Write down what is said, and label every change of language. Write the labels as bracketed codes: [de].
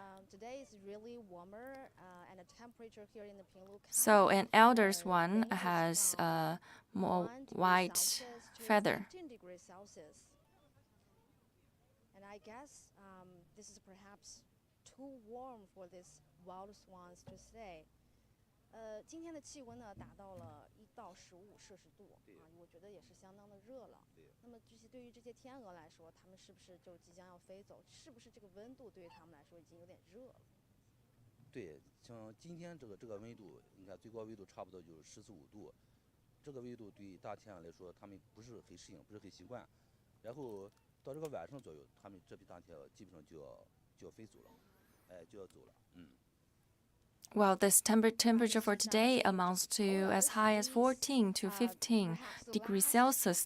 [en] Today is really warmer, and the temperature here in the Pinglu County. So an elder swan has a more white feather. 15 degrees Celsius. And I guess this is perhaps too warm for these wild swans to stay. [zh] 今天的气温呢，达到了1到15摄氏度我觉得也是相当的热了。那么对于这些天鹅来说，它们是不是就即将要飞走？是不是这个温度对于它们来说已经有点热了？对，像今天这个温度，你看最高温度差不多就是14、15度，这个温度对于大天鹅来说，它们不是很适应，不是很习惯。然后到这个晚上左右，它们这批大天鹅基本上就要飞走了，就要走了。 [en] Well, this temperature for today amounts to as high as 14 to 15 degrees Celsius.